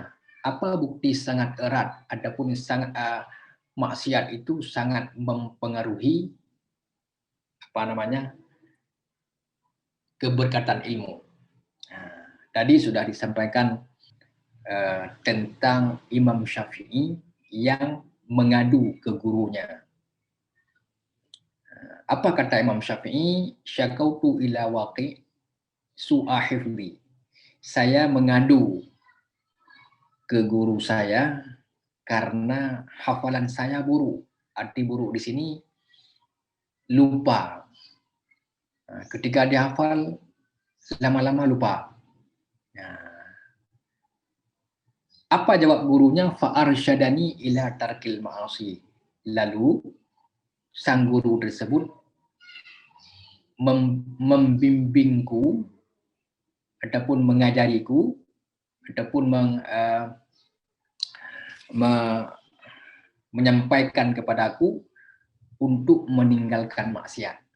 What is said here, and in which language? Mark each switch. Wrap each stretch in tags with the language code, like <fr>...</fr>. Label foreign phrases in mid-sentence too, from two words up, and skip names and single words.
<id>Apa bukti sangat erat ataupun sangat maksiat itu sangat mempengaruhi keberkatan ilmu. Tadi sudah disampaikan tentang Imam Syafi'i yang mengadu ke gurunya. Apa kata Imam Syafi'i?</id> <ar>شكوت إلى وكيع سوء حفظي.</ar> <id>Saya mengadu ke guru saya karena hafalan saya buruk. Arti buruk di sini lupa. Ketika dihafal, lama-lama lupa. Apa jawab gurunya?</id> <ar>فأرشدني إلى ترك المعاصي.</ar> <id>Lalu sang guru tersebut membimbingku ataupun mengajariku ataupun menyampaikan kepadaku untuk meninggalkan maksiat.</id>